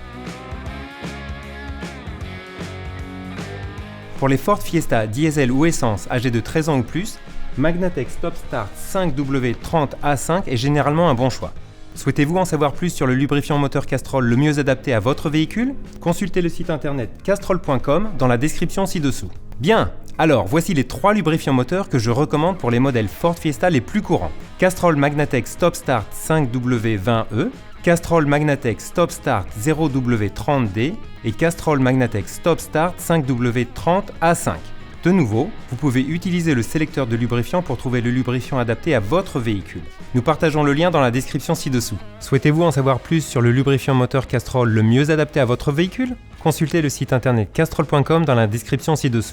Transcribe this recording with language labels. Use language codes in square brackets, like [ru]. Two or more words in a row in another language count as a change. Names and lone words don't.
[fr] Pour les Ford Fiesta diesel ou essence âgés de 13 ans ou plus, Magnatec Stop Start 5W30A5 est généralement un bon choix. Souhaitez-vous en savoir plus sur le lubrifiant moteur Castrol le mieux adapté à votre véhicule? Consultez le site internet castrol.com dans la description ci-dessous. Bien, alors voici les 3 lubrifiants moteurs que je recommande pour les modèles Ford Fiesta les plus courants. Castrol Magnatec Stop Start 5W20E, Castrol Magnatec Stop Start 0W30D et Castrol Magnatec Stop Start 5W30A5. De nouveau, vous pouvez utiliser le sélecteur de lubrifiant pour trouver le lubrifiant adapté à votre véhicule. Nous partageons le lien dans la description ci-dessous. Souhaitez-vous en savoir plus sur le lubrifiant moteur Castrol le mieux adapté à votre véhicule? Consultez le site internet castrol.com dans la description ci-dessous.